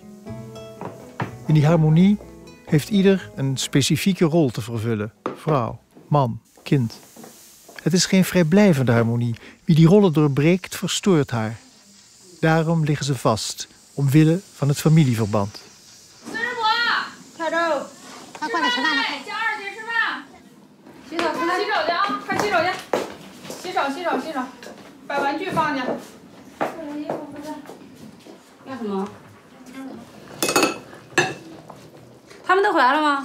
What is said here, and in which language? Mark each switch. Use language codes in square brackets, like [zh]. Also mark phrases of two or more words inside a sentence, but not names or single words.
[nl] In die harmonie heeft ieder een specifieke rol te vervullen. Vrouw, man, kind. Het is geen vrijblijvende harmonie. Wie die rollen doorbreekt, verstoort haar. Daarom liggen ze vast, omwille van het familieverband. [zh] 孙师伯，小周，快过来吃饭了，叫二姐吃饭。洗手去啊，快洗手去。洗手，把玩具放下。要什么？他们都回来了吗？